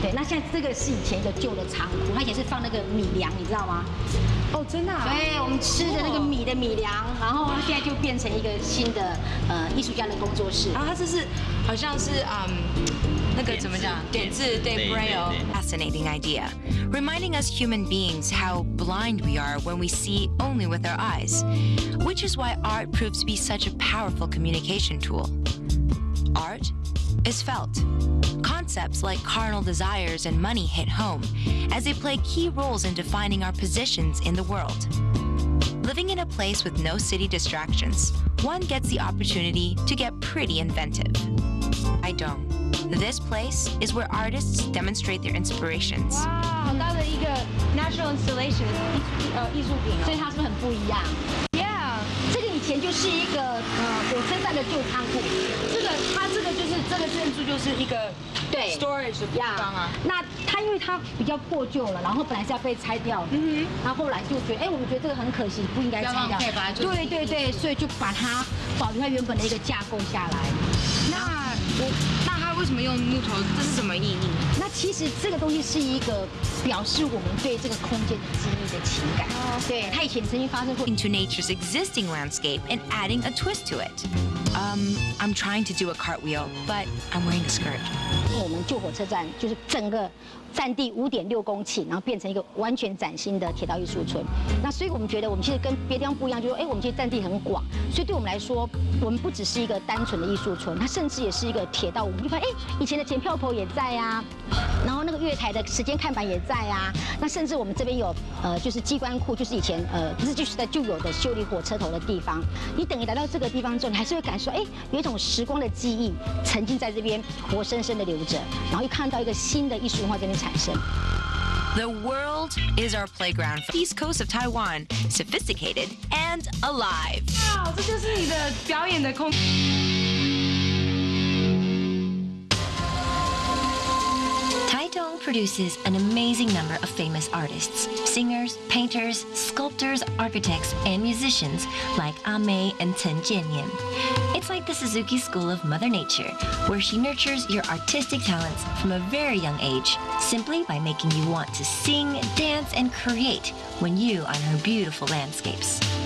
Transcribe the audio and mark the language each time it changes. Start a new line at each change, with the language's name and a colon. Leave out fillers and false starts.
Chinese: 对，那现在这个是以前一个旧的仓库，它以前是放那个米粮，你知道吗？哦，真的。对，我们吃的那个米的米粮，然后它现在就变成一个新的艺术家的工作室。然后它这是好像是那个怎么讲？点字对 Braille。
English: Fascinating idea, reminding us human beings how blind we are when we see only with our eyes, which is why art proves to be such a powerful communication tool. Art is felt. Concepts like carnal desires and money hit home as they play key roles in defining our positions in the world. Living in a place with no city distractions, one gets the opportunity to get pretty inventive. Taitung. This place is where artists demonstrate their inspirations.
Chinese: 哇，好大的一个
English: natural installation
Chinese: 艺术品哦，所以它是不是很不一样 ？Yeah， 这个以前就是一个火车站的旧仓库，它这个建筑就是一个对 storage 的地方啊。那它因为它比较破旧了，然后本来是要被拆掉的，然后后来就觉得，我们觉得这个很可惜，不应该拆掉。对，所以就把它保留它原本的一个架构下来。那它为什么用木头？这是什么意义？那其实这个东西是一个表示我们对这个空间的记忆的情感。对，它以前曾经发生过。
English: Into nature's existing landscape and adding a twist to it. I'm trying to do a cartwheel, but I'm wearing a skirt.
Chinese: 我们旧火车站就是整个占地5.6公顷，然后变成一个完全崭新的铁道艺术村。那所以我们觉得我们其实跟别的地方不一样，就是我们其实占地很广，所以对我们来说，我们不只是一个单纯的艺术村，它甚至也是一个铁道。我们就发现，以前的检票口也在啊，然后那个月台的时间看板也在啊，那甚至我们这边有就是机关库，就是以前日据时代就有的修理火车头的地方。你等于来到这个地方之后，你还是会感受有一种时光的记忆曾经在这边活生生的留着，然后又看到一个新的艺术文化这边产生。
English: The world is our playground. East coast of Taiwan, sophisticated and alive.
Chinese: 哇，这就是你的表演的空。
English: Taidong produces an amazing number of famous artists, singers, painters, sculptors, architects, and musicians like Amei and Chen Jianyan. It's like the Suzuki School of Mother Nature, where she nurtures your artistic talents from a very young age, simply by making you want to sing, dance, and create when you on her beautiful landscapes.